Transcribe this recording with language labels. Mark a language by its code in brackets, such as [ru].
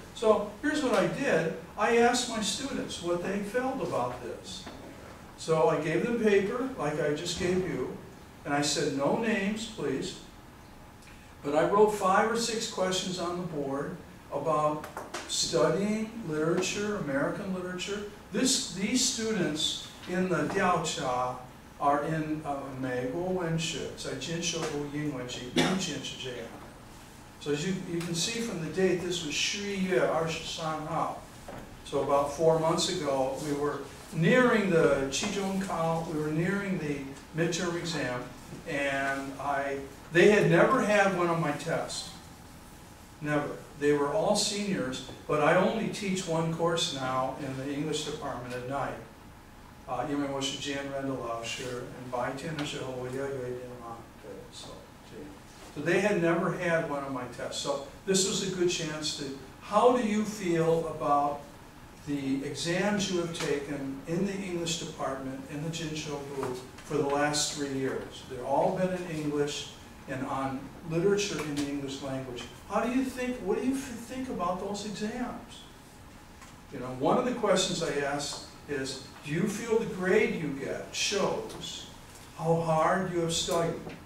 [en] So here's what I did. I asked my students what they felt about this. So I gave them paper, like I just gave you, and I said, no names, please. But I wrote 5 or 6 questions on the board about studying literature, American literature. These students in the Diaocha are in [zh] 美国文学，在进修英文系，目前是这样。 [en] So as you can see from the date, this was [zh] 11月23号. [en] So about 4 months ago, we were nearing the 期中考, we were nearing the midterm exam, and they had never had one of my tests. Never. They were all seniors, but I only teach 1 course now in the English department at night. [zh] 因为我是兼任的老师，and 白天的时候我也有一点忙，对， [en] so they had never had one of my tests. So this was a good chance to, how do you feel about the exams you have taken in the English department, in the Jinsho group, for the last 3 years? They've all been in English and on literature in the English language. How do you think, what do you think about those exams? You know, one of the questions I asked is, do you feel the grade you get shows how hard you have studied?